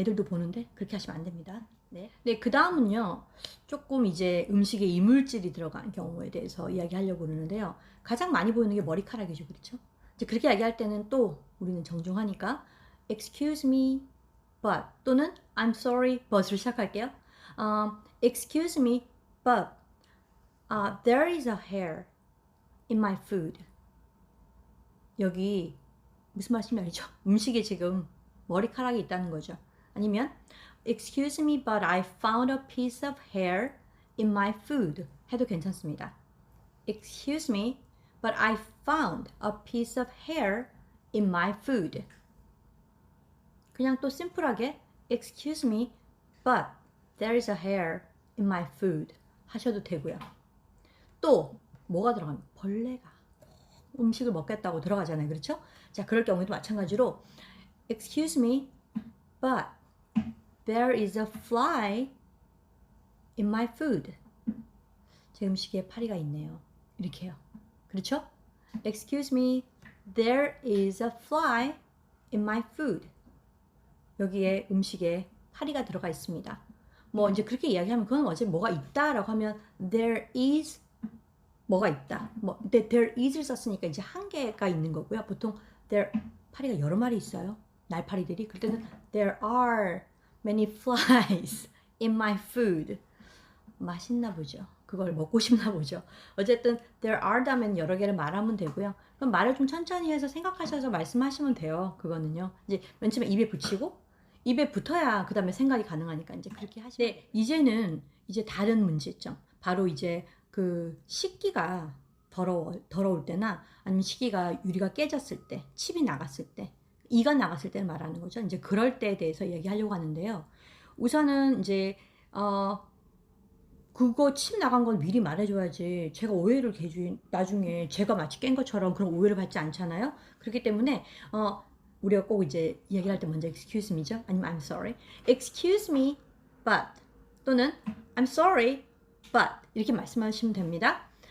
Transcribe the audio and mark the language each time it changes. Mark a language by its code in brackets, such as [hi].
[ko] 애들도 보는데 그렇게 하시면 안 됩니다. 네, 그 다음은요. 조금 이제 음식에 이물질이 들어간 경우에 대해서 이야기하려고 그러는데요. 가장 많이 보이는 게 머리카락이죠. 그렇죠? 이제 그렇게 이야기할 때는 또 우리는 정중하니까 [en] excuse me, but [ko] 또는 [en] I'm sorry, but [ko] 을 시작할게요. [en] Excuse me, but there is a hair in my food. [ko] 여기 무슨 말씀인지 알죠? 음식에 지금 머리카락이 있다는 거죠. 아니면 [en] Excuse me, but I found a piece of hair in my food. [ko] 해도 괜찮습니다. [en] Excuse me, but I found a piece of hair in my food. [ko] 그냥 또 심플하게 [en] Excuse me, but there is a hair in my food. [ko] 하셔도 되고요. 또 뭐가 들어가면 벌레가 음식을 먹겠다고 들어가잖아요. 그렇죠? 자, 그럴 경우에도 마찬가지로 [en] Excuse me, but there is a fly in my food. [ko] 제 음식에 파리가 있네요. 이렇게요. 그렇죠? [en] Excuse me, there is a fly in my food. [ko] 여기에 음식에 파리가 들어가 있습니다. 뭐 이제 그렇게 이야기하면 그건 어제 뭐가 있다라고 하면 [en] there is [ko] 뭐가 있다. 뭐 근데 [en] there is [ko] 를 썼으니까 이제 한 개가 있는 거고요. 보통 there 파리가 여러 마리 있어요. 날파리들이. 그럴 때는 [en] there are many flies in my food. [ko] 맛있나 보죠. 그걸 먹고 싶나 보죠. 어쨌든 [en] there are [ko] 다면 여러 개를 말하면 되고요. 그럼 말을 좀 천천히 해서 생각하셔서 말씀하시면 돼요. 그거는요. 이제 맨 처음에 입에 붙이고 입에 붙어야 그 다음에 생각이 가능하니까 이제 그렇게 하시면 돼요. 이제는 이제 다른 문제점. 바로 이제 그 식기가 더러울 때나 아니면 식기가 유리가 깨졌을 때, 칩이 나갔을 때, 이가 나갔을 때를 말하는 거죠. 이제 그럴 때에 대해서 얘기하려고 하는데요. 우선은 이제 그거 칩 나간 건 미리 말해줘야지. 제가 오해를 나중에 제가 마치 깬 것처럼 그런 오해를 받지 않잖아요. 그렇기 때문에 우리가 꼭 이제 이야기를 할 때 먼저 [en] excuse me [ko] 죠. 아니면 [en] I'm sorry. Excuse me, but [ko] 또는 [en] I'm sorry, but [ko] 이렇게 말씀하시면 됩니다.